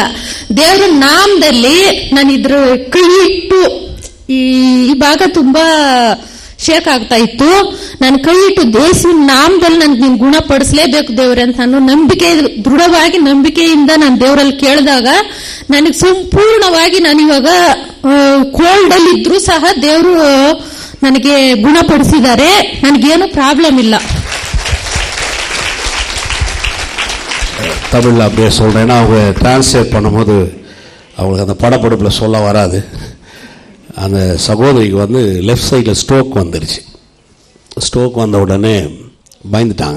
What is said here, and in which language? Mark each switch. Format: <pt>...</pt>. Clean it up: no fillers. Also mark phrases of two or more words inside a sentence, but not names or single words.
<kn>ದೇವ್ರ ನಾಮದಲ್ಲಿ ನಾನು ಇದ್ರ ಕೈ ಇಟ್ಟು, ಈ ಭಾಗ ತುಂಬಾ ಶೇಕ್ ಆಗ್ತಾ ಇತ್ತು, ನಾನು ಕೈ ಇಟ್ಟು ದೇಶಿನ ನಾಮದಲ್ಲಿ ನನ್ಗೆ ನೀನ್ ಗುಣಪಡಿಸ್ಲೇಬೇಕು ದೇವ್ರೆ ಅಂತ ನಾನು ದೃಢವಾಗಿ ನಂಬಿಕೆಯಿಂದ ನಾನು ದೇವರಲ್ಲಿ ಕೇಳಿದಾಗ ನನಗೆ ಸಂಪೂರ್ಣವಾಗಿ, ನಾನು ಇವಾಗ ಕೋಲ್ಡ್ ಅಲ್ಲಿ ಇದ್ರೂ ಸಹ ದೇವರು ನನಗೆ ಗುಣಪಡಿಸಿದ್ದಾರೆ, ನನಗೇನು ಪ್ರಾಬ್ಲಮ್ ಇಲ್ಲ.</kn> <ta>தமிழில் அப்படியே சொல்கிறேன்னா அவங்க டிரான்ஸ்லேட் பண்ணும்போது அவங்களுக்கு அந்த படப்பிடிப்பில் சொல்ல வராது. அந்த சகோதரிக்கு வந்து</ta> <en>left side</en> <ta>ஸ்ட்ரோக் வந்துருச்சு. ஸ்ட்ரோக் வந்த உடனே பயந்துட்டாங்க.</ta>